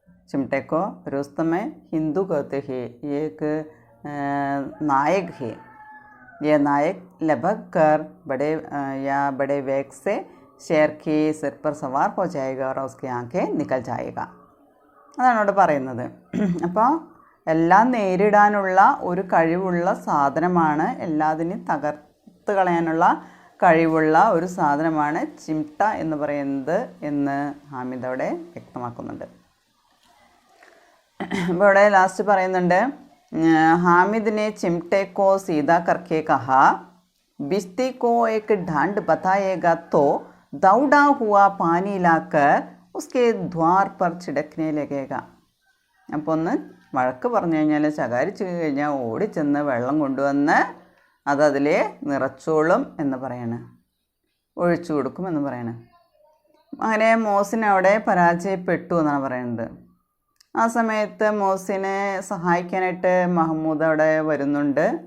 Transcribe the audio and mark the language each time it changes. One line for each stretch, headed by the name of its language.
Hindi: चिमटे को रुस्तम हिंदू कहते हैं। ये एक नायक है। यह नायक लपक कर बड़े वेग से शेर के सिर पर सवार हो जाएगा और उसकी आंखें निकल जाएगा।
Malayalam: അതാണ് അവിടെ പറയുന്നത്. അപ്പോൾ എല്ലാം നേരിടാനുള്ള ഒരു കഴിവുള്ള സാധനമാണ്, എല്ലാത്തിനും തകർത്ത് കളയാനുള്ള കഴിവുള്ള ഒരു സാധനമാണ് ചിംട്ട എന്ന് പറയുന്നത് എന്ന് ഹാമിദ് അവിടെ വ്യക്തമാക്കുന്നുണ്ട്. അപ്പോൾ ഇവിടെ ലാസ്റ്റ് പറയുന്നുണ്ട്,
Hindi: हामिद ने चिमटे को सीधा करके कहा, बिश्ती को एक ढांड बताएगा तो दौड़ा हुआ पानी लाकर उसके द्वार पर छिड़कने लगेगा.
Malayalam: അപ്പോൾ ഒന്ന് വഴക്ക് പറഞ്ഞു കഴിഞ്ഞാൽ, ശകാരിച്ചു കഴിഞ്ഞാൽ ഓടിച്ചെന്ന് വെള്ളം കൊണ്ടുവന്ന് അതതിൽ നിറച്ചോളും എന്ന് പറയാണ്, ഒഴിച്ചു കൊടുക്കും എന്ന് പറയാണ്. അങ്ങനെ മോസിൻ അവിടെ പരാജയപ്പെട്ടു എന്നാണ് പറയുന്നത്. ആ സമയത്ത് മോസിനെ സഹായിക്കാനായിട്ട് മഹമ്മൂദ് അവിടെ വരുന്നുണ്ട്.